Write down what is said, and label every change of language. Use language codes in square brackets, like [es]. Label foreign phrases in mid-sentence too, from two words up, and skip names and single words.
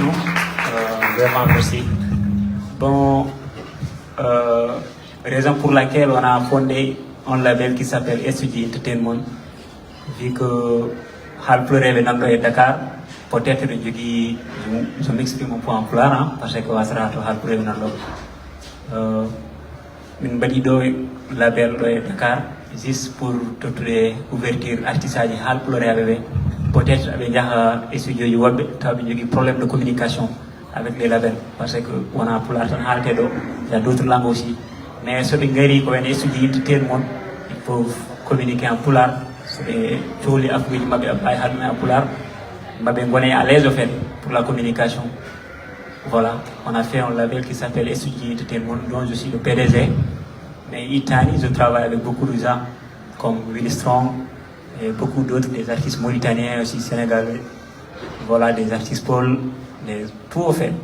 [fr] Vraiment, merci. Bon, raison pour laquelle on a fondé un label qui s'appelle SUG Entertainment, vu que Halpulaar est dans Dakar, peut-être que je m'exprime un peu en Pulaar, hein, parce que Wasra to Halpulaar est dans [ff] min badi do [fr] label do Dakar juste pour toute les ouverture artistes Halpulaar avec peut-être avec jaha studio [ff] yu wobbe taw jogi [fr] problème de communication avec les labels parce que on a Pulaar tan halte do il y a d'autres langues aussi mais [ff] so be ngari ko [fr] en studio entertainment il faut communiquer en Pulaar [ff] so be toli afuji mabbe abay hadna [fr] en Pulaar [ff] mabbe ngone [fr] à l'aise au fait pour la communication. Voilà, on a fait un label qui s'appelle SUG Entertainment, dont je suis le PDG. Mais Itani, je travaille avec beaucoup de gens comme Willy Strong et beaucoup d'autres, des artistes mauritaniens aussi, sénégalais. Voilà, des artistes Peul, tout au fait.